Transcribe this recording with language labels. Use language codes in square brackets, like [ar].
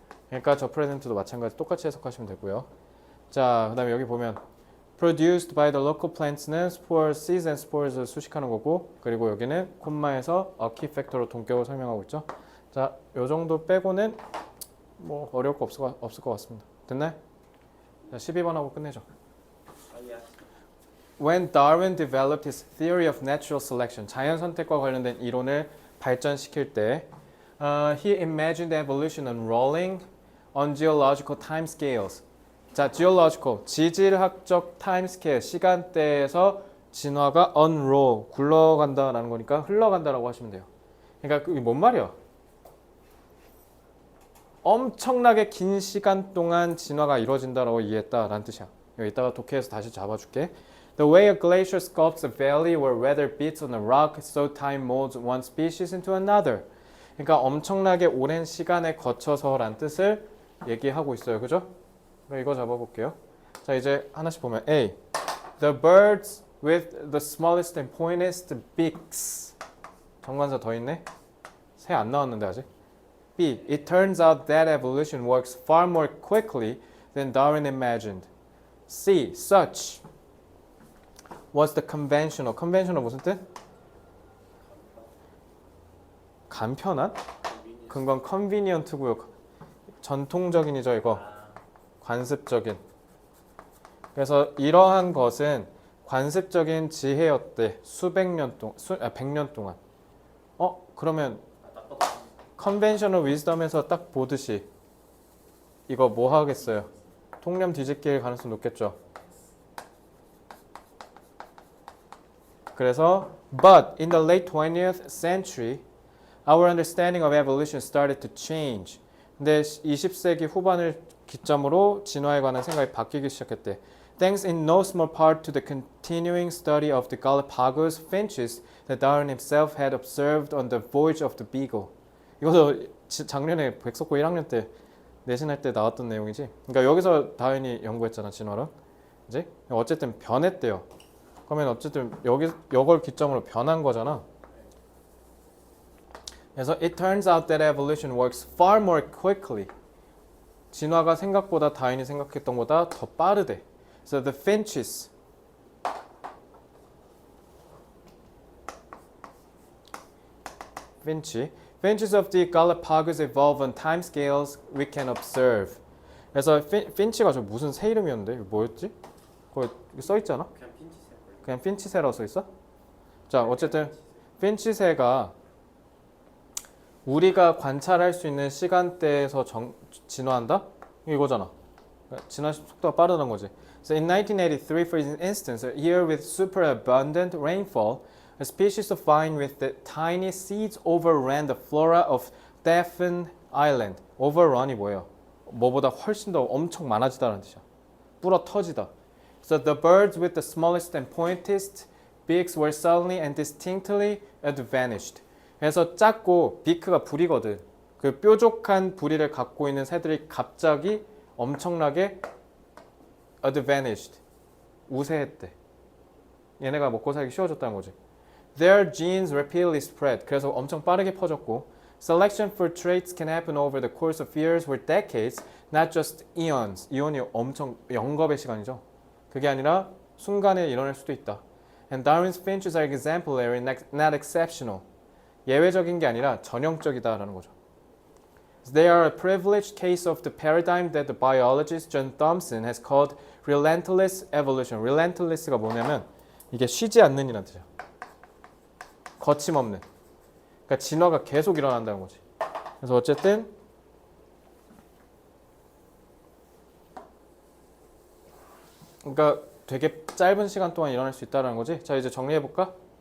[ko] 그러니까 저 프레젠트도 마찬가지 똑같이 해석하시면 되고요. 자, 그다음에 여기 보면 [en] produced by the local plants [ko] 는 [en] spores, seeds and spores [ko] 를 수식하는 거고, 그리고 여기는 콤마에서 a key factor로 동격을 설명하고 있죠. 자, 요 정도 빼고는 뭐 어려울 거 없을 것 같습니다. 됐나요? 자, 12번 하고 끝내죠. [en] When Darwin developed his theory of natural selection, [ko] 자연 선택과 관련된 이론을 발전시킬 때 [en] he imagined evolution unrolling on geological timescales. [ko] 자, geological, 지질학적 timescale, 시간대에서 진화가 unroll, 굴러간다라는 거니까 흘러간다라고 하시면 돼요. 그러니까 그게 뭔 말이야? 엄청나게 긴 시간 동안 진화가 이루어진다라고 이해했다라는 뜻이야. 여기다가 독해에서 다시 잡아줄게. [en] The way a glacier sculpts a valley where weather beats on a rock, so time molds one species into another. [ko] 그러니까 엄청나게 오랜 시간에 거쳐서란 뜻을 얘기하고 있어요. 그죠? 이거 잡아볼게요. 자, 이제 하나씩 보면 A. [en] The birds with the smallest and pointiest beaks. [ko] 정관사 더 있네. 새 안 나왔는데 아직. B. [en] It turns out that evolution works far more quickly than Darwin imagined. C. Such was the conventional. [ko] conventional 무슨 뜻? 간편한? 그건 convenient고요. 전통적인이죠, 이거. 관습적인. 그래서 이러한 것은 관습적인 지혜였대. 수백 년 동안, 100년 동안. 그러면 conventional wisdom에서 딱 보듯이 이거 뭐 하겠어요? 통념 뒤집기일 가능성 높겠죠. [en] 그래서 but in the late 20th century our understanding of evolution started to change. [ko] 근데 20세기 후반을 기점으로 진화에 관한 생각이 바뀌기 시작했대. [en] Thanks in no small part to the continuing study of the Galapagos finches that Darwin himself had observed on the voyage of the Beagle. [ko] 이것도 작년에 백석고 1학년 때 내신할 때 나왔던 내용이지. 그러니까 여기서 다윈이 연구했잖아, 진화를. 이제 어쨌든 변했대요. 그러면 어쨌든 이걸 기점으로 변한 거잖아. [en] 그래서 it turns out that evolution works far more quickly. [ko] 진화가 생각보다 다윈이 생각했던 것보다 더 빠르대. [en] So the finches finches of the Galapagos evolve on timescales we can observe. [ko] 그래서 finch가 저 무슨 새 이름이었는데 이거 뭐였지? 거기 써 있잖아. 그냥 핀치새라고 써 있어? 자, 어쨌든 핀치새가 우리가 관찰할 수 있는 시간대에서 진화한다? 이거잖아. 진화 속도가 빠르다는 거지. [en] So in 1983, for instance, a year with super abundant rainfall, a species of vine with the tiny seeds overran the flora of Dauphin Island. [ko] Overrun이 뭐예요? 뭐보다 훨씬 더 엄청 많아지다는 뜻이야. 뿌러 터지다. [en] So the birds with the smallest and pointiest beaks were suddenly and distinctly vanished. [ko] 그래서 작고 비크가 부리거든. 그 뾰족한 부리를 갖고 있는 새들이 갑자기 엄청나게 vanished. 우세했대. 얘네가 먹고 살기 쉬워졌다는 거지. [en] Their genes rapidly spread. [ko] 그래서 엄청 빠르게 퍼졌고 [en] Selection for traits can happen over the course of years or decades, not just eons. [ko] 이온이 엄청 영겁의 시간이죠. 그게 아니라 순간에 일어날 수도 있다. [en] And Darwin's finches are exemplary, not exceptional. [ko] 예외적인 게 아니라 전형적이다라는 거죠. [en] They are a privileged case of the paradigm that the biologist John Thomson has called relentless evolution. [ko] relentless가 뭐냐면 이게 쉬지 않는 이란 뜻이야. 거침없는. 그러니까 진화가 계속 일어난다는 거지. 그래서 어쨌든 그러니까 되게 짧은 시간 동안 일어날 수 있다는 거지. 자, 이제 정리해 볼까?